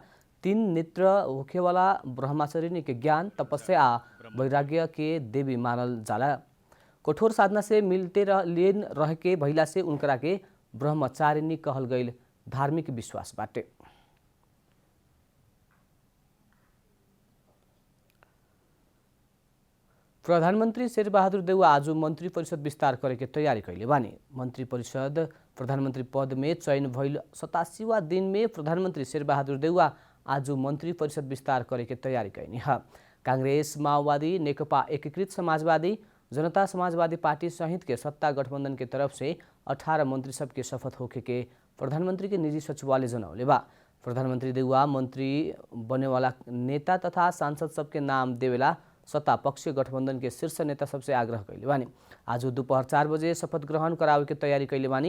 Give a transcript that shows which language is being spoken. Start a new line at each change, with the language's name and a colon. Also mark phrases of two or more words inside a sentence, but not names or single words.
Bhojpuri: 3 नेत्र होखे वाला ब्रह्मचारिणी के ज्ञान, तपस्या आ वैराग्य के देवी मानल जाला। कठोर साधना से मिलते लीन रह के भइला से उनकरा के ब्रह्मचारिणी कहल गईल धार्मिक विश्वास बाटे। प्रधानमंत्री शेरबहादुर देउवा आज मंत्री परिषद विस्तार करे के तैयारी कैले बानी। मंत्री परिषद प्रधानमंत्री पद में चयन भइल 87वां दिन में प्रधानमंत्री शेरबहादुर देउवा आज मंत्री परिषद विस्तार करे के तैयारी कैनी है। कांग्रेस, माओवादी, नेकपा एकीकृत समाजवादी, जनता समाजवादी पार्टी सहित के सत्ता गठबंधन के तरफ से 18 मंत्री सबके शपथ होके के प्रधानमंत्री के निजी सचिवालय जनौले बा। प्रधानमंत्री देउवा मंत्री बने वाला नेता तथा सांसद सबके नाम देवेला सत्ता पक्षीय गठबंधन के शीर्ष नेता सबसे आग्रह कैले बानी। आज दोपहर 4 बजे शपथ ग्रहण करावे के तैयारी कैले बानी।